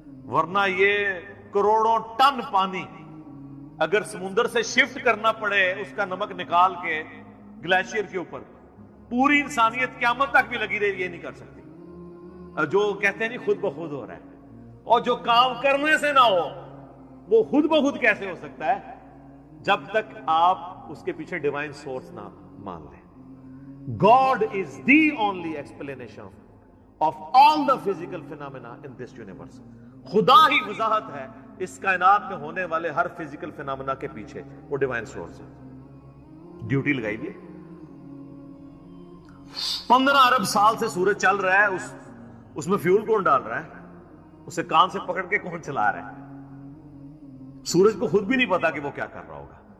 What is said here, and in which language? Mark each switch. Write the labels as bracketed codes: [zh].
[ur] ورنہ یہ کروڑوں ٹن پانی اگر سمندر سے شفٹ کرنا پڑے، اس کا نمک نکال کے گلیشیئر کے اوپر، پوری انسانیت قیامت تک بھی لگی رہے، یہ نہیں کر سکتی. جو کہتے ہیں نہیں خود بخود ہو رہا ہے، اور جو کام کرنے سے نہ ہو وہ خود بخود کیسے ہو سکتا ہے؟ جب تک آپ اس کے پیچھے ڈیوائن سورس نہ مان لیں. [en] God is the only explanation of all the physical phenomena in this universe. [ur] خدا ہی وضاحت ہے اس کائنات میں ہونے والے ہر فزیکل فینامنا کے پیچھے، وہ ڈیوائن سورس ہے. ڈیوٹی لگائی بھی 15 ارب سال سے سورج چل رہا ہے، اس میں فیول کون ڈال رہا ہے؟ اسے کان سے پکڑ کے کون چلا رہا ہے؟ سورج کو خود بھی نہیں پتا کہ وہ کیا کر رہا ہوگا.